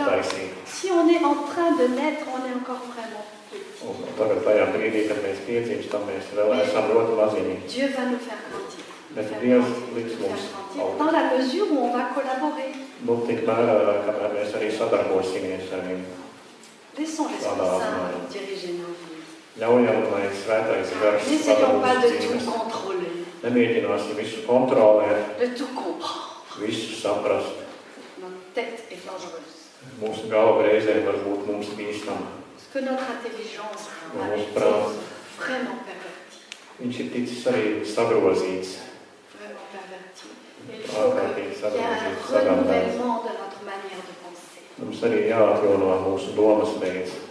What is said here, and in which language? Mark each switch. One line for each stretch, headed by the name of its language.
French: Alors,
Latvian: taisīt.
French: si on est en train de naître, on est encore vraiment petit.
Latvian: Un tagad tajā brīdī, kad mēs piedzimstam, mēs vēl esam ļoti maziņi.
French: Dieu va nous faire grandir.
Latvian: Bet Dievs liks mums augt.
French: Dans la mesure où on va collaborer.
Latvian: Nu, tik mērā, kamēr mēs arī sadarbosimies ar viņu.
French: Laissons l'Esprit Saint diriger nos vies.
Latvian: Ļaujam, lai svētais gars
French: N'essayons pas de
Latvian: mūsu
French: tout
Latvian: dzīves.
French: contrôler,
Latvian: Nemēģināsim visu kontrolēt,
French: de tout comprendre.
Latvian: visu saprast.
French: Notre tête est dangereuse.
Latvian: Mūsu galva reizēm var būt mums bīstama.
French: Parce que notre intelligence a
Latvian: Mūsu
French: été
Latvian: prāts.
French: vraiment pervertie.
Latvian: Viņš ir ticis arī sagrozīts.
French: Vraiment pervertie. Et il faut qu'il y ait un renouvellement de notre manière de penser.
Latvian: Mums arī jāatjauno mūsu domas veids.